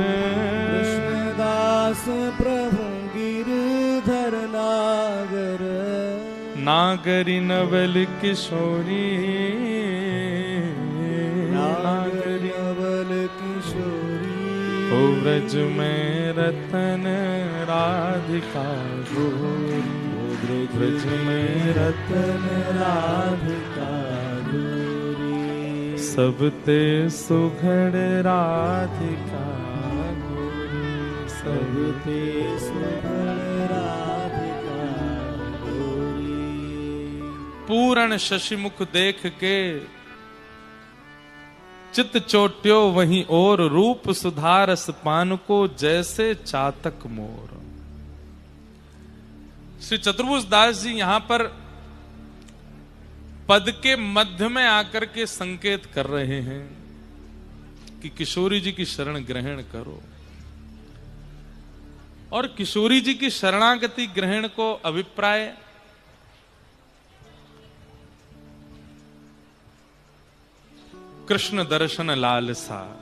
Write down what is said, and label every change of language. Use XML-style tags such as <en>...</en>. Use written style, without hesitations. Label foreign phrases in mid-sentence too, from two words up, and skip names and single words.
<hi>कृष्णदास प्रभु गिरधर नागर, नागरी नवल किशोरी, नागरी नवल किशोरी, ओ व्रज में रतन राधिका गोरी, व्रज में रतन राधिका गोरी, सबते सुघड़ राधिका गोरी, सबते सुघड़ राधिका गोरी। पूर्ण शशिमुख देख के चित चोट्यो वहीं और, रूप सुधारस पान को जैसे चातक मोर। श्री चतुर्भुज दास जी यहां पर पद के मध्य में आकर के संकेत कर रहे हैं कि किशोरी जी की शरण ग्रहण करो, और किशोरी जी की शरणागति ग्रहण को अभिप्राय कृष्ण दर्शन लालसा।</hi>